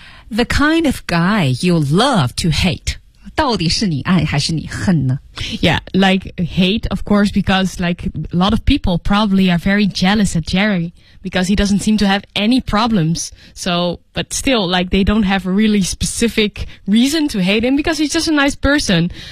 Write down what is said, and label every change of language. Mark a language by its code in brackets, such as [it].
[en] The kind of guy you love to hate. [zh] 到底是你爱还是你恨呢? [en] Yeah, like hate, of course, because like a lot of people probably are very jealous at Jerry because he doesn't seem to have any problems. So, but still, like they don't have a really specific reason to hate him because he's just a nice person.